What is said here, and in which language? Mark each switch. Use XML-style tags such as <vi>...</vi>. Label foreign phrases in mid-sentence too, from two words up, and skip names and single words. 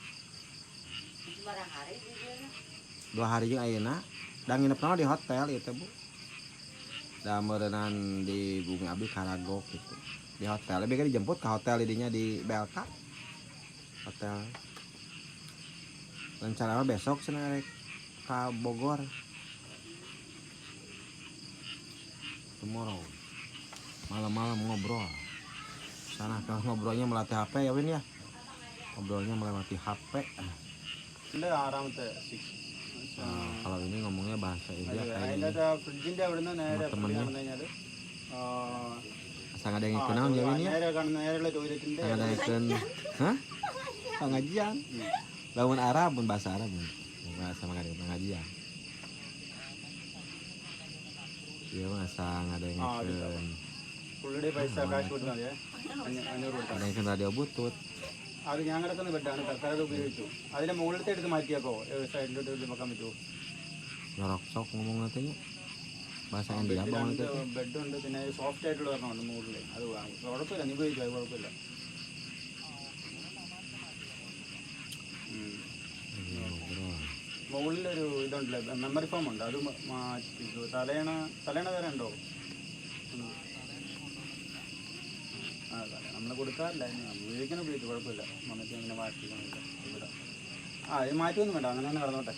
<su>2 hari jeung ayeuna da nginepna di hotel ieu teh Bu. Da meureunnan di bumi abdi Karagok gitu.</su> <id>Di hotel lebih dijemput ke hotel didinya di BLK.</id> <su>Hotel.</su> <id>Rencana besok</id> <su>cenah rek ka Bogor.</su> <en>Tomorrow.</en> <id>Malam-malam ngobrol. Sana kalau ngobrolnya melatih HP ya Win ya. Ngobrolnya melewati HP. Ini ആറാമത്തെ 6. Kalau ini ngomongnya bahasa India kayak ini.</id> <ml>അതിൻ്റെ ഫ്രിഡ്ജിൻ്റെ അവിടെ നിന്ന് നേരെ</ml> <id>temennya.</id> <ml>പറഞ്ഞു കഴിഞ്ഞാൽ</ml> <id>Asal ada yang ikut ya Win ya.</id> <ml>നേരെ കാണുന്ന നേരെയുള്ള ടോയ്ലറ്റിൻ്റെ</ml> <id>Asal ada yang ikut. Hah? Pengajian. Lawan Arab pun bahasa Arab. Bahasa pengajian. Iya masa ada yang ikut.</id> <ml>പുള്ളിയുടെ പൈസ കാശ് കൊടുത്താൽ മതിയേ 500 കൊടുത്താൽ</ml> <id>Ada yang ikut radio butut.</id> <ml>അത് ഞാൻ കിടക്കുന്ന ബെഡാണ് തൽക്കാലം അത് ഉപയോഗിച്ചു അതിൻ്റെ മുകളിലത്തെ എടുത്ത് മാറ്റിയാക്കോ സൈഡിലോട്ട് വെക്കാൻ പറ്റുമോ</ml> <id>Nyorok sok ngomong nantinya. Bahasa India bang itu.</id> <ml>ബെഡുണ്ട് പിന്നെ സോഫ്റ്റ് ആയിട്ടുള്ള ഒരെണ്ണമുണ്ട് മുകളിൽ അത് കുഴപ്പമില്ല നീ ഉപയോഗിച്ചു അത് കുഴപ്പമില്ല മുകളിലൊരു ഇതുണ്ടല്ലേ</ml> <en>memory foam</en> <ml>ഉണ്ട് അത് മാറ്റിക്കോ തലേണ വേറെ ഉണ്ടോ ആ നമ്മൾ കൊടുക്കാറില്ല ഉപയോഗിച്ചു കുഴപ്പമില്ല നമുക്ക് ഇങ്ങനെ മാറ്റിക്കണില്ല ഇവിടെ ഇത് മാറ്റമൊന്നും വേണ്ട അങ്ങനെ തന്നെ കിടന്നോട്ടെ</ml>